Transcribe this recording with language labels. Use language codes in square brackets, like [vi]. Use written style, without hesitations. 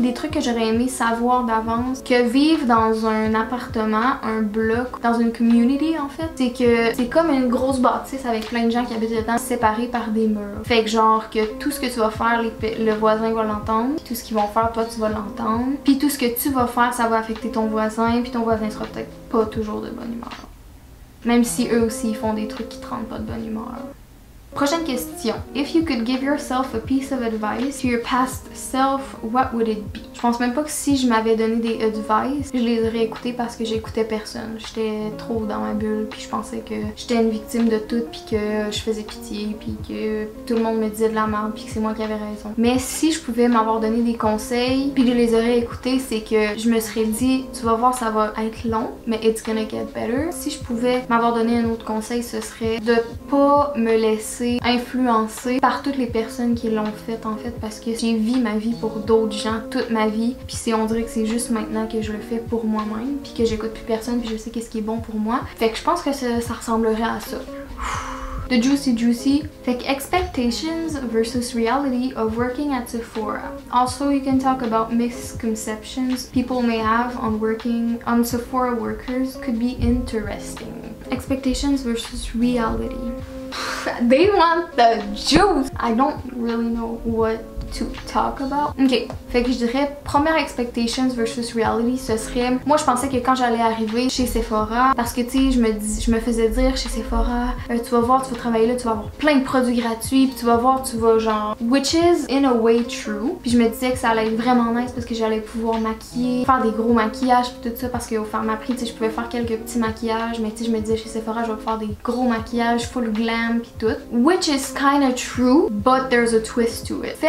[fr] Des trucs que j'aurais aimé savoir d'avance, que vivre dans un appartement, un bloc, dans une community en fait, c'est que c'est comme une grosse bâtisse avec plein de gens qui habitent dedans séparés par des murs. Fait que genre que tout ce que tu vas faire, le voisin va l'entendre, tout ce qu'ils vont faire, toi tu vas l'entendre, puis tout ce que tu vas faire, ça va affecter ton voisin, puis ton voisin sera peut-être pas toujours de bonne humeur. Même si eux aussi ils font des trucs qui te rendent pas de bonne humeur. Prochaine question. [en] If you could give yourself a piece of advice to your past self, what would it be? [fr] Je pense même pas que si je m'avais donné des advice, je les aurais écoutés parce que j'écoutais personne. J'étais trop dans ma bulle, puis je pensais que j'étais une victime de tout, puis que je faisais pitié, puis que tout le monde me disait de la merde, puis que c'est moi qui avais raison. Mais si je pouvais m'avoir donné des conseils, puis que je les aurais écoutés, c'est que je me serais dit, tu vas voir, ça va être long, mais it's gonna get better. Si je pouvais m'avoir donné un autre conseil, ce serait de pas me laisser influencer par toutes les personnes qui l'ont fait en fait, parce que j'ai vécu ma vie pour d'autres gens toute ma vie, puis on dirait que c'est juste maintenant que je le fais pour moi-même, puis que j'écoute plus personne, puis je sais qu'est-ce qui est bon pour moi. Fait que je pense que ça ressemblerait à ça. [en] The juicy. Fait que expectations versus reality of working at Sephora. Also, you can talk about misconceptions people may have on working on Sephora workers could be interesting. Expectations versus reality. They want the juice! I don't really know what to talk about. [fr] Ok, fait que je dirais première expectations versus reality, ce serait, moi je pensais que quand j'allais arriver chez Sephora, parce que tu sais je me faisais dire chez Sephora, tu vas voir, tu vas travailler là, tu vas avoir plein de produits gratuits, puis tu vas voir, tu vas genre, which is in a way true, puis je me disais que ça allait être vraiment nice parce que j'allais pouvoir maquiller, faire des gros maquillages puis tout ça, parce qu'au faire ma prix, tu sais je pouvais faire quelques petits maquillages, mais tu sais je me disais chez Sephora je vais faire des gros maquillages full glam puis tout, which is kinda true, but there's a twist to it.